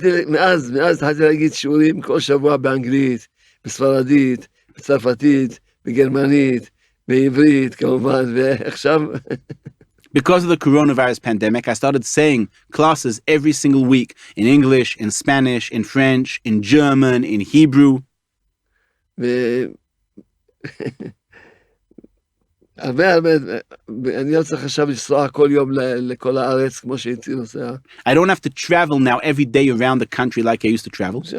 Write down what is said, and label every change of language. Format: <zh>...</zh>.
<he>מאז התחלתי להגיד שיעורים כל שבוע באנגלית, בספרדית, בצרפתית, בגרמנית, בעברית כמובן, ועכשיו...</he> <en>because of the coronavirus pandemic, I started saying classes every single week in English, in Spanish, in French, in German, in Hebrew.</en> <he>אני לא צריך עכשיו לנסוע כל יום לכל הארץ, כמו שהייתי נוסע.</he> <en>I don't have to travel now every day around the country like I used to travel.</en>